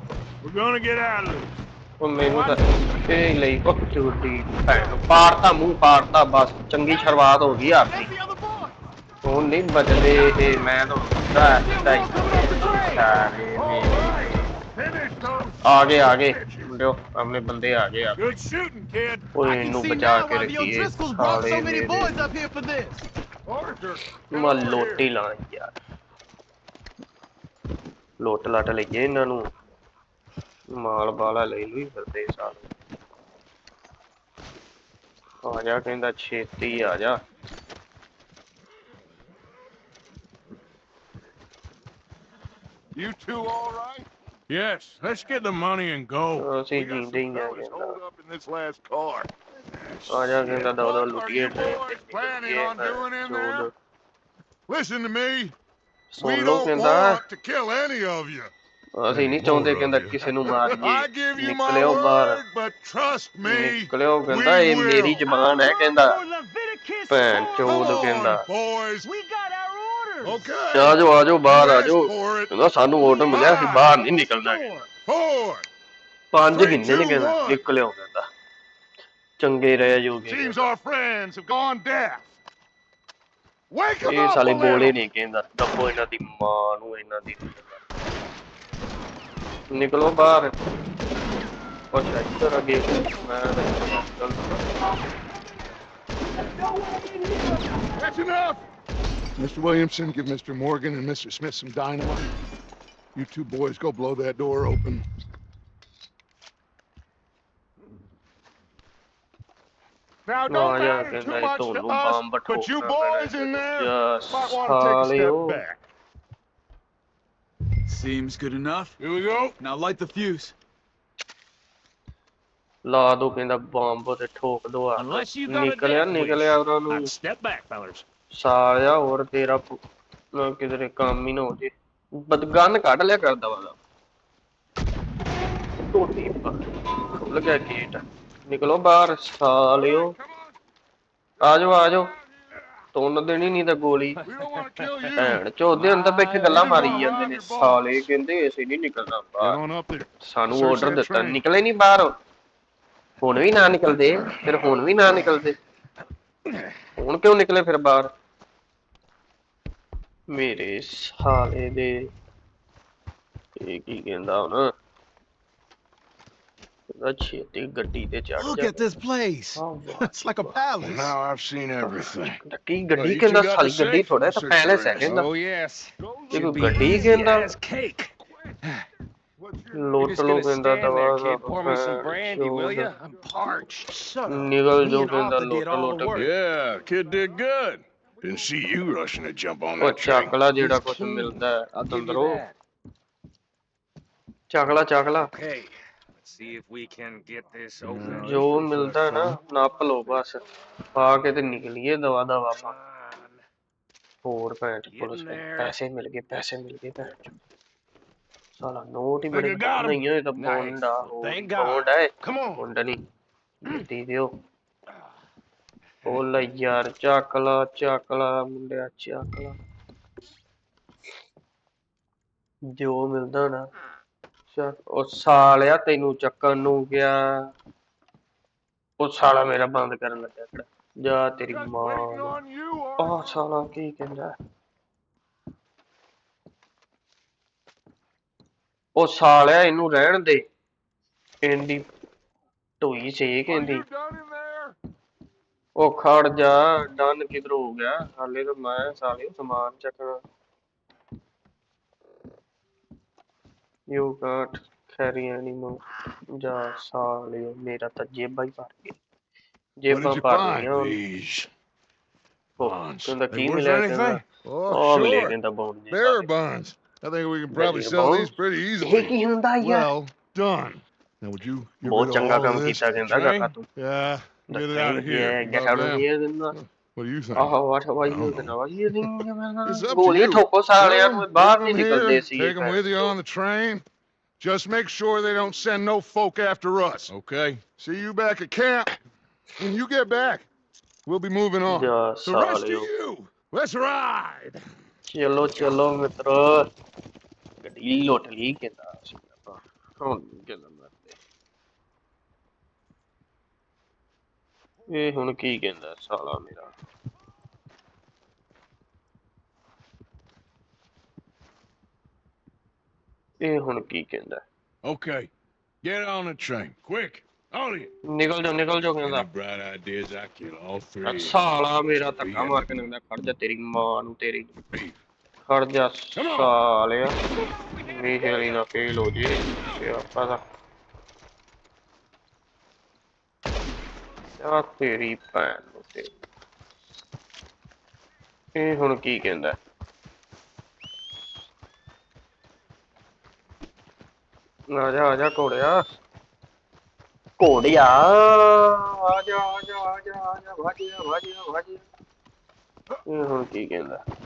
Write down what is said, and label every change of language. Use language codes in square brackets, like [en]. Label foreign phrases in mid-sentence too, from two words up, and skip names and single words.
[en] We're gonna get out of this. [pa] ਉਹ ਮੈਨੂੰ ਤਾਂ ਇਹ ਲਈ ਉਹ ਚੂੜੀ ਭੈਣ ਨੂੰ ਪਾੜਤਾ ਮੂੰਹ ਪਾੜਤਾ ਬਸ ਚੰਗੀ ਸ਼ੁਰੂਆਤ ਹੋ ਗਈ ਆਪਣੀ। [en] That's the other boy. [pa] ਹੁਣ ਨਹੀਂ ਬਚਦੇ ਇਹ ਮੈਂ ਤਾਂ ਆ ਗਏ ਮੁੰਡਿਓ ਆਪਣੇ ਬੰਦੇ ਆ ਗਏ ਆ [en] Good shooting, kid. [pa] ਓਏ [en] I can [pa] ਇਹਨੂੰ [en] see [pa] ਬਚਾ [en] now [pa] ਕੇ [en] why the [pa] ਰੱਖੀਏ [en] O'Driscolls brought [pa] ਸਾਲੇ [en] so many [pa] ਮੇਰੇ [en] boys up here for this. Arthur, [pa] ਮੈਂ ਲੋਟੀ ਲਾਣੀ ਯਾਰ ਲੋਟ ਲਾਟ ਲਈਏ ਇਹਨਾਂ ਨੂੰ ਮਾਲ ਬਾਲਾ ਲੈ ਲਈ ਫਿਰਦੇ ਸਾਰੇ ਆ ਜਾ ਕਹਿੰਦਾ ਛੇਤੀ ਆ ਜਾ [en] you two all right? Yes, let's get the money and go. [pa] ਅਸੀਂ [en] We got [pa] ਜੀਂਦੇ ਹੀ [en] some [pa] ਆ [en] fellas [pa] ਕਹਿੰਦਾ [en] holed up in this last car. [pa] ਆ ਜਾ ਕਹਿੰਦਾ ਦੋ [en] What are [pa] ਲੁੱਟੀਏ [en] you boys planning on doing in there? Listen to me. We [pa] ਸੁਣ ਲਓ [en] don't [pa] ਕਹਿੰਦਾ [en] want to kill any of you. [pa] ਅਸੀਂ ਨਹੀਂ ਚਾਹੁੰਦੇ ਕਹਿੰਦਾ ਕਿਸੇ ਨੂੰ [en] I [pa] ਮਾਰੀਏ [en] give you my [pa] ਨਿਕਲਿਓ ਬਾਹਰ [en] word, but trust me, [pa] ਨਿਕਲਿਓ ਕਹਿੰਦਾ ਇਹ [en] we [pa] ਮੇਰੀ [en] will. [pa] ਜ਼ਬਾਨ ਹੈ ਕਹਿੰਦਾ [en] Leviticus [pa] ਭੈਣ [en] Come [pa] ਚੋਦ [en] on, [pa] ਕਹਿੰਦਾ [en] boys. We got our orders. Okay. [pa] ਆ ਜਾਓ ਬਾਹਰ ਆ [en] You [pa] ਜਾਓ [en] asked for it. [pa] ਕਹਿੰਦਾ ਸਾਨੂੰ ਆਰਡਰ ਮਿਲਿਆ ਸੀ ਬਾਹਰ ਨਹੀਂ ਨਿਕਲਣਾ [en] Four. [pa] ਪੰਜ [en] Three, [pa] ਗਿੰਨੇ ਨੇ [en] two, [pa] ਕਹਿੰਦਾ [en] one. [pa] ਨਿਕਲਿਓ ਕਹਿੰਦਾ ਚੰਗੇ ਰਹਿ ਜੋਗੇ [en] Seems our friends have gone deaf. Wake them [pa] ਇਹ [en] up [pa] ਸਾਲੇ [en] a [pa] ਬੋਲੇ [en] little. [pa] ਨਹੀਂ ਕਹਿੰਦਾ ਦੱਬੋ ਇਹਨਾਂ ਦੀ ਮਾਂ ਨੂੰ ਇਹਨਾਂ ਦੀ ਨਿਕਲੋ ਬਾਹਰ ਉਹ ਇੱਧਰ ਅੱਗੇ ਮੈਂ [en] That's enough. Mr. Williamson, give Mr. Morgan and Mr. Smith some dynamite. You two boys go blow that door open. Now, don't yeah, matter too I much don't to know, us, but but you boys in there Yes, might want to take a Salio. step back. Seems good enough. Here we go. Now light the fuse. [pa] ਲਾ ਦੋ ਕਹਿੰਦਾ ਬੰਬ ਤੇ ਠੋਕ ਦੋ ਆ [en] Unless you got a [pa] ਨਿਕਲਿਆ [en] death [pa] ਨਿਕਲਿਆ [en] wish. [pa] ਉਹਨਾਂ ਨੂੰ [en] I'd step back, fellers. [pa] ਸਾਲਿਆ ਹੋਰ ਤੇਰਾ ਕਿਧਰੇ ਕੰਮ ਹੀ ਨਾ ਹੋ ਜੇ ਬਦਗਨ ਕੱਢ ਲਿਆ ਕਰਦਾ ਵਾਲਾ ਟੋਟੀ ਖੁੱਲ ਗਿਆ ਗੇਟ ਨਿਕਲੋ ਬਾਹਰ ਸਾਲਿਓ ਆ ਜਾਓ ਤੁੰਨ ਦੇਣੀ ਨਹੀਂ ਤਾਂ ਗੋਲੀ [en] We don't want to kill you. [pa] ਭੈਣ ਚੋਦੇ ਅੰਦਰ ਬੈਠੇ ਗੱਲਾਂ ਮਾਰੀ ਜਾਂਦੇ ਨੇ ਸਾਲੇ ਕਹਿੰਦੇ ਅਸੀਂ ਨਹੀਂ ਨਿਕਲਣਾ [en] Get [pa] ਬਾਹਰ [en] on up there. [pa] ਸਾਨੂੰ [en] Search [pa] ਆਰਡਰ [en] that [pa] ਦਿੱਤਾ [en] train. [pa] ਨਿਕਲੇ ਨਹੀਂ ਬਾਹਰ ਹੁਣ ਵੀ ਨਾ ਨਿਕਲਦੇ ਫਿਰ ਹੁਣ ਵੀ ਨਾ ਨਿਕਲਦੇ ਹੁਣ ਕਿਉਂ ਨਿਕਲੇ ਫਿਰ ਬਾਹਰ ਮੇਰੇ ਸਾਲੇ ਦੇ ਇਹ ਕੀ ਕਹਿੰਦਾ ਹੁਣ ਛੇਤੀ ਗੱਡੀ ਤੇ ਚੜ [en] Look [pa] ਜਾ [en] at this place. It's like a palace. Now I've seen everything. [pa] ਕੀ ਗੱਡੀ ਕਹਿੰਦਾ ਸਾਲੀ ਗੱਡੀ ਥੋੜਾ ਤਾਂ ਪੈਲੇਸ ਹੈ ਕਹਿੰਦਾ [en] Oh, yes. [pa] ਇਹ ਕੋਈ ਗੱਡੀ ਕਹਿੰਦਾ [en] As cake. [pa] ਲੁੱਟ ਲੋ ਕਹਿੰਦਾ ਦਵਾ [en] Pour me some brandy, will you? I'm parched. Shut up. [pa] ਨਿਕਲ [en] Me [pa] ਜੋ [en] and [pa] ਕਹਿੰਦਾ [en] Arthur did all [pa] ਲੁੱਟ [en] the work. Yeah, kid did good. Didn't see you rushing to jump on [pa] ਉਹ [en] that train. [pa] ਚੱਕਲਾ ਜਿਹੜਾ ਕੁਝ [en] Clean. [pa] ਮਿਲਦਾ ਹੈ [en] I'll give you [pa] ਅੰਦਰੋਂ [en] that. [pa] ਚੱਕਲਾ [en] Okay. Let's see if we can get this open. [pa] ਜੋ ਮਿਲਦਾ ਹੈ ਨਾ ਨੱਪ ਲੋ ਬਸ ਪਾ ਕੇ ਤੇ ਨਿਕਲੀਏ ਦਵਾ ਦਵਾ ਆਪਾਂ [en] Come [pa] ਹੋਰ ਭੈਣ ਚੋ ਪੁਲਿਸ ਨੇ ਪੈਸੇ ਮਿਲ ਗਏ ਭੈਣ ਚੋ ਸਾਲਾ ਨੋਟ ਹੀ ਬੜੇ ਨਹੀਂ ਹੋਏ ਤਾਂ ਬੋਂਡਾ [en] Thank God. [pa] ਬੋਂਡ ਹੈ [en] Come on. [pa] ਬੋਂਡ ਨਹੀਂ ਦਿੱਤੀ ਦਿਓ ਉਹ ਲੈ ਯਾਰ ਚੱਕਲਾ ਮੁੰਡਿਆ ਚੱਕਲਾ ਜੋ ਮਿਲਦਾ ਨਾ ਉਹ ਸਾਲਿਆ ਤੈਨੂੰ ਚੱਕਣ ਨੂੰ ਗਿਆ ਉਹ ਸਾਲਾ ਮੇਰਾ ਬੰਦ ਕਰਨ ਲੱਗਾ ਖੜਾ ਜਾ ਤੇਰੀ [en] Just [pa] ਮਾਂ [en] waiting [pa] ਨੂੰ। [en] on you, [pa] ਉਹ ਸਾਲਾ ਕੀ ਕਹਿੰਦਾ ਉਹ ਸਾਲਿਆ ਇਹਨੂੰ ਰਹਿਣ ਦੇ ਇੰਦੀ ਢੋਈ ਸੇ ਕਹਿੰਦੀ [en] You done in there? [pa] ਉਹ ਖੜ ਜਾ ਡਨ ਕਿਧਰ ਹੋ ਗਿਆ ਹਾਲੇ ਤਾਂ ਮੈਂ ਸਾਲੇ ਸਮਾਨ ਚੱਕਣਾ [en] You can't carry anymore. [pa] ਜਾ ਸਾਲਿਓ ਮੇਰਾ ਤਾਂ ਜੇਬਾਂ ਹੀ ਭਰ ਗਿਆ [en] What [pa] ਜੇਬਾਂ [en] did you [pa] ਭਰ [en] find? [pa] ਗਈਆਂ [en] These [pa] ਉਹ [en] bonds. [pa] ਕਹਿੰਦਾ [en] They [pa] ਕੀ [en] worth [pa] ਮਿਲਿਆ ਕਹਿੰਦਾ [en] anything? Oh, [pa] ਉਹ ਮਿਲਿਆ [en] sure. [pa] ਕਹਿੰਦਾ ਬੌਂਡ ਜੀ [en] Bearer bonds. I think we can probably Bearer sell bonds? these pretty [pa] ਇਹ [en] easily. [pa] ਕੀ ਹੁੰਦਾ ਯਾਰ [en] Well done. Now would you get [pa] ਬਹੁਤ [en] rid of [pa] ਚੰਗਾ [en] all [pa] ਕੰਮ [en] of this [pa] ਕੀਤਾ ਕਹਿੰਦਾ [en] train? [pa] ਕਾਕਾ ਤੂੰ [en] Yeah, get it out of here. get About out of them. here ਕਹਿੰਦਾ What do you think? ਆਹ what are you I don't doing you It's up to [pa] ਗੋਲੀ [en] you. [pa] ਠੋਕੋ ਸਾਲਿਆਂ [en] Kill [pa] ਨੂੰ [en] 'em, [pa] ਬਾਹਰ [en] leave [pa] ਨਹੀਂ [en] 'em [pa] ਨਿਕਲਦੇ [en] here, [pa] ਸੀ [en] take 'em with you on the train. Just make sure they don't send no folk after us, okay? See you back at camp. When you get back, we'll be moving on. [pa] ਜਾ [en] The rest [pa] ਸਾਲਿਓ [en] of you, let's ride. [pa] ਚਲੋ ਚਲੋ ਮਿੱਤਰੋ ਗੱਡੀ ਲੁੱਟ ਲਈ ਕਹਿੰਦਾ ਸੀ ਆਪਾਂ ਹੁਣ ਕਿੰਨਾ ਮਰਦੇ ਇਹ ਹੁਣ ਕੀ ਕਹਿੰਦਾ ਸਾਲਾ ਮੇਰਾ ਇਹ ਹੁਣ ਕੀ ਕਹਿੰਦਾ [en] Okay, get on the train, quick, all of you. [pa] ਨਿਕਲ ਜਾਓ ਕਹਿੰਦਾ [en] Any bright ideas? I kill all three. [pa] ਸਾਲਾ ਮੇਰਾ [en] Be [pa] ਧੱਕਾ [en] in [pa] ਮਾਰ [en] the [pa] ਕੇ ਨਿਕਲਦਾ ਖੜ ਜਾ ਤੇਰੀ ਮਾਂ ਨੂੰ ਤੇਰੀ [en] beef. [pa] ਖੜ ਜਾ ਸਾਲਿਆ ਮੇਰੀ ਨਾ ਫੇਲ ਹੋ ਜੇ ਸਿਆਪਾ ਦਾ ਆ ਤੇਰੀ ਭੈਣ ਨੂੰ ਤੇਰੀ ਇਹ ਹੁਣ ਕੀ ਕਹਿੰਦਾ ਆ ਜਾ ਘੋੜਿਆ ਆ ਜਾ ਵਾਜੀ ਇਹ ਹੁਣ ਕੀ ਕਹਿੰਦਾ